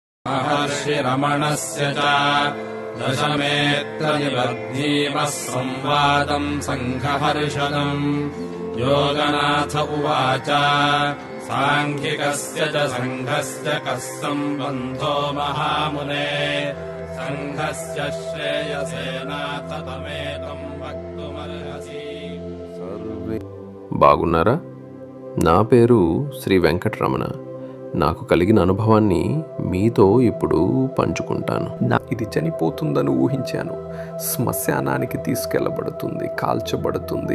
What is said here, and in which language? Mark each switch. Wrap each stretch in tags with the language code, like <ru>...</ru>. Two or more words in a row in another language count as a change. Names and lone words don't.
<sa>महर्षिरमणस्य च दशमेऽत्रनिबद्धीमः संवादम् सङ्घहर्षदम्। योगनाथ उवाच साङ्ख्यिकस्य च सङ्घस्य कः सम्बन्धो महामुने सङ्घस्य श्रेयसेनाथ तमेकम् वक्तुमर्हसि।</sa> <te>బాగున్నారా? నా పేరు శ్రీ వెంకటరమణ. నాకు కలిగిన అనుభవాన్ని మీతో ఇప్పుడు పంచుకుంటాను. ఇది చనిపోతుందని ఊహించాను. శ్మశానానికి తీసుకెళ్లబడుతుంది, కాల్చబడుతుంది.</te>